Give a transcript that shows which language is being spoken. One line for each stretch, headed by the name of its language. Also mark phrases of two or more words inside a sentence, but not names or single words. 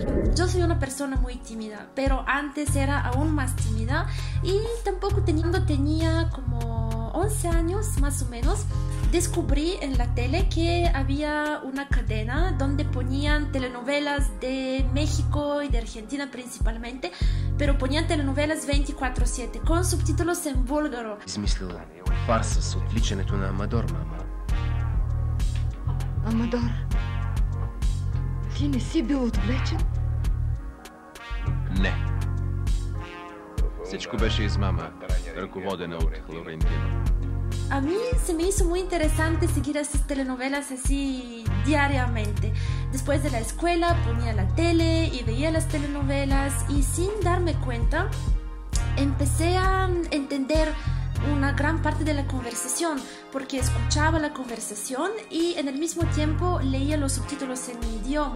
Spanish: Yo soy una persona muy tímida, pero antes era aún más tímida y tampoco tenía como 11 años más o menos. Descubrí en la tele que había una cadena donde ponían telenovelas de México y de Argentina principalmente, pero ponían telenovelas 24/7 con subtítulos en búlgaro.
Bulgarian: Измислила фарса с отвличането на Амадор, мама. Амадор, ти не си бил отвлечен? Не. Всичко беше измама, ръководена от Лорентино.
Spanish: A mí se me hizo muy interesante seguir esas telenovelas así diariamente. Después de la escuela ponía la tele y veía las telenovelas y sin darme cuenta empecé a entender una gran parte de la conversación, porque escuchaba la conversación y en el mismo tiempo leía los subtítulos en mi idioma.